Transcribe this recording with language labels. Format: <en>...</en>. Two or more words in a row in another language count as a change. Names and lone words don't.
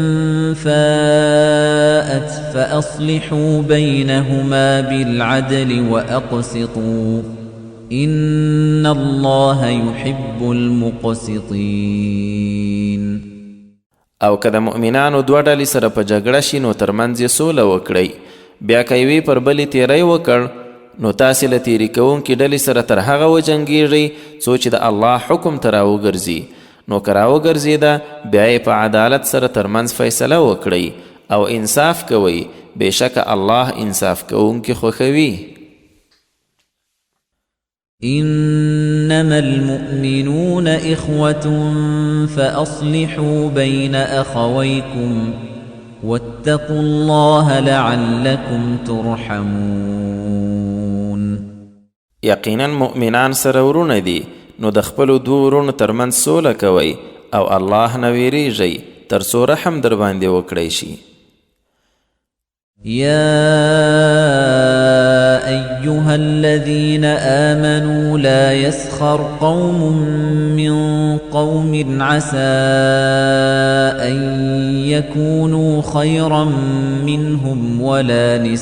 <ar>فَاءَتْ فَأَصْلِحُوا بَيْنَهُمَا بِالْعَدْلِ وَأَقْسِطُوا إِنَّ اللَّهَ يُحِبُّ الْمُقْسِطِينَ.</ar> <ps>او که د مؤمنانو دوه ډلې سره په جګړه شي نو ترمنځ یې سوله وکړئ، بیا که یوې پر بلې تیری وکړ نو تاسې له تیري کوونکې ډلې سره تر هغه وجنګېږئ څو چې د الله حکم ته راوګرځي، نو که راوګرځېده بیا یې په عدالت سره ترمنځ فیصله وکړئ او انصاف کوئ، بېشکه الله انصاف کوونکي خوښوي.</ps> <ar>إنما المؤمنون إخوة فأصلحوا بين أخويكم واتقوا الله لعلكم ترحمون.</ar> <ps>یقینا مؤمنان سره ورونه دي، نو د خپلو دوو ورونو ترمنځ سوله کوئ او الله نه ویریږئ تر څو رحم در باندې وکړی شي.</ps> <ar>يا أيها الذين آمنوا لا يسخر قوم من قوم عسى أن يكونوا خيرا منهم ولا</ar>